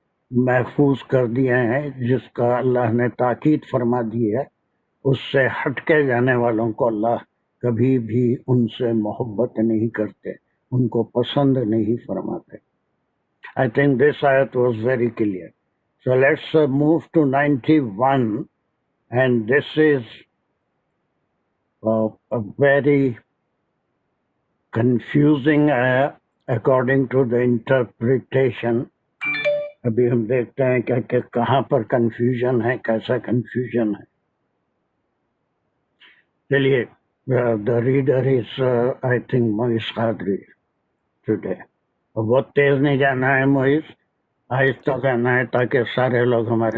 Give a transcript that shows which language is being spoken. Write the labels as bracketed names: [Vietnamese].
[Urdu] محفوظ کر دیے ہیں، جس کا اللہ نے تاکید فرما دی ہے، اس سے ہٹ کے جانے والوں کو اللہ کبھی بھی ان سے محبت نہیں کرتے، ان کو پسند نہیں فرماتے۔ [English] I think this ayat was very clear. So let's move to 91, and this is a very confusing according to the interpretation. [Urdu] ابھی ہم دیکھتے ہیں کہ کہاں پر کنفیوژن ہے، کیسا کنفیوژن ہے۔ چلیے، [English] the reader is I think Moiz Qadri today۔ [Urdu] بہت تیز نہیں جانا ہے موئز، آہستہ کہنا ہے تاکہ سارے لوگ ہمارے